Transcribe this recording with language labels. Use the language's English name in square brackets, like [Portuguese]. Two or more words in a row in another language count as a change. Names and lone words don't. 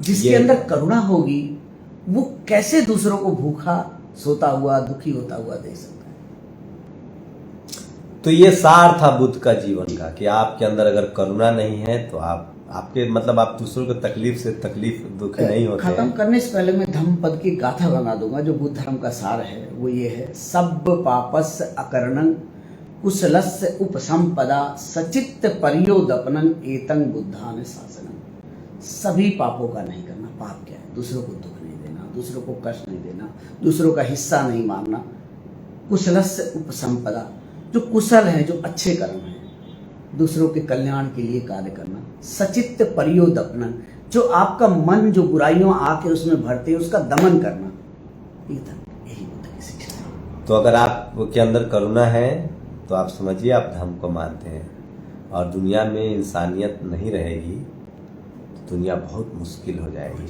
[Hindi] जिसके अंदर करुणा होगी वो कैसे दूसरों को भूखा सोता हुआ, दुखी होता हुआ देख सकता है। तो ये सार था बुद्ध का जीवन का कि आपके अंदर अगर करुणा नहीं है तो आपके मतलब आप दूसरों को तकलीफ से तकलीफ दुखी नहीं होते। खत्म करने से पहले मैं धम्म पद की गाथा बना दूंगा। जो बुद्ध धर्म का सार है वो ये है: [Pali] सब पापस्य अकरणं कुशलस्य उपसंपदा सचित्त परियोदपनं एतं बुद्धान शासनम्। [Hindi] सभी पापों का नहीं करना। पाप क्या है? दूसरों को दुख नहीं देना, दूसरों को कष्ट नहीं देना, दूसरों का हिस्सा नहीं मारना। [Pali] कुशलस्य उपसंपदा, [Hindi] जो कुशल है, जो अच्छे कर्म है, दूसरों के कल्याण के लिए कार्य करना। [Pali] सचित्त परियोदपनं, [Hindi] जो आपका मन जो बुराइयों आके उसमें भरते हैं उसका दमन करना, ये धर्म, यही बुद्ध की शिक्षा है। तो अगर आपके अंदर करुणा है तो आप समझिए आप धर्म को मानते हैं, और दुनिया में इंसानियत नहीं रहेगी तो दुनिया बहुत मुश्किल हो जाएगी।